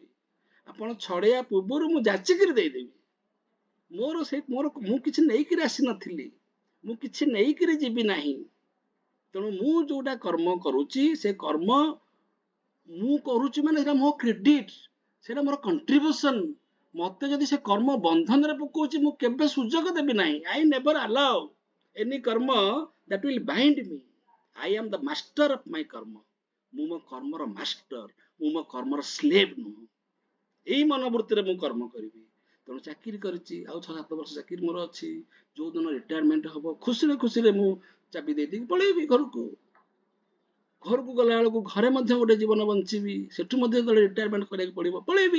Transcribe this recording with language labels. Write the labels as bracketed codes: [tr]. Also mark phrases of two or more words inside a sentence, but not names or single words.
[or] ଆପଣ ଛଡେଇବା ପୂର୍ବରୁ ମୁଁ ଯାଚିକିରି ଦେଇଦେବି। ମୁଁ କିଛି ନେଇକିରି ଆସିନଥିଲି, ମୁଁ କିଛି ନେଇକିରି ଯିବି ନାହିଁ। ତେଣୁ ମୁଁ ଯୋଉଟା କର୍ମ କରୁଛି, ସେ କର୍ମ ମୁଁ କରୁଛି ମାନେ ସେଟା ମୋ କ୍ରେଡିଟ, ସେଟା ମୋର କଣ୍ଟ୍ରିବ୍ୟୁସନ। ମତେ ଯଦି ସେ କର୍ମ ବନ୍ଧନରେ ପକଉଛି, ମୁଁ କେବେ ସୁଯୋଗ ଦେବି ନାହିଁ। [en] I never allow any karma that will bind me. I am the master of my karma. [or] ମୁଁ ମୋ କର୍ମର ମାଷ୍ଟର, ମୁଁ ମୋ କର୍ମର ସ୍ଲେଭ ନୁହଁ। ଏଇ ମନୋବୃତ୍ତିରେ ମୁଁ କର୍ମ କରିବି। ତେଣୁ ଚାକିରି କରିଛି, ଆଉ 6-7 ବର୍ଷ ଚାକିରି ମୋର ଅଛି। ଯୋଉ ଦିନ ରିଟାୟାରମେଣ୍ଟ ହବ, ଖୁସିରେ ଖୁସିରେ ମୁଁ ଚାବି ଦେଇଦେଇକି ପଳେଇବି ଘରକୁ। ଘରକୁ ଗଲା ବେଳକୁ ଘରେ ମଧ୍ୟ ଗୋଟେ ଜୀବନ ବଞ୍ଚିବି, ସେଠୁ ମଧ୍ୟ ଯେତେବେଳେ ରିଟାୟାରମେଣ୍ଟ କରିବାକୁ ପଡିବ ପଳେଇବି।